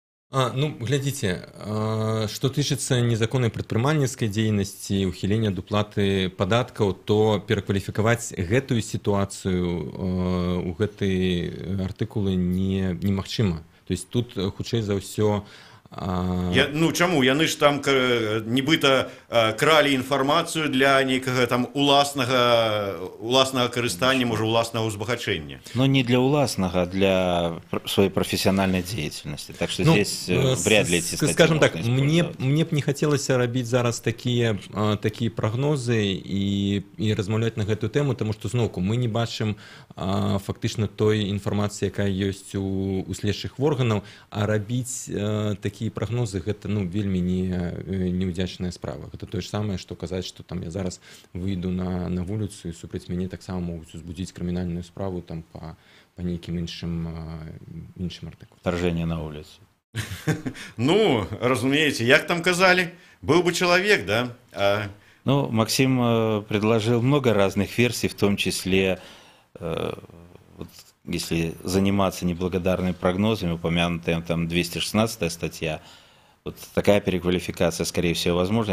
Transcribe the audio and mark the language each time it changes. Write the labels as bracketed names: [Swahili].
[Belarusian] Ну, глядзіце, што тычыцца незаконнай прадпрымальніцкай дзейнасці, ухілення ад уплаты падаткаў, то перакваліфікаваць гэтую сітуацыю у гэтыя артыкулы немагчыма. [Russian] То есть [Belarusian] тут хутчэй за ўсё Ну чаму? Яны ж там нібыта кралі інфармацыю для нейкага там уласнага карыстання, можа, уласнага ўзбагачэння. [Russian] Но не для уласнага, а для своей профессиональной деятельности. Так что здесь вряд ли эти статьи скажем так, можно мне использовать. [Belarusian] б не хацелася рабіць зараз такія прагнозы і размаўляць на гэтую тэму, таму што зноўку мы не бачым фактычна той інфармацыі, якая ёсць у следчых органаў, а рабіць такія прагнозы гэта вельмі неудзячная справа. Гэта тое ж самае, што казаць, што там я зараз выйду на вуліцу і супраць мяне таксама могуць узбудзіць крымінальную справу там па нейкім іншым артыкуле. [Russian] Вторжение на улицу. [Belarusian] Ну, разумееце, як там казалі, быў бы чалавек, да? [Russian] Ну, Максим предложил много разных версий, в том числе, вот, если заниматься неблагодарными прогнозами, упомянутая там 216 статья, вот такая переквалификация, скорее всего, возможна.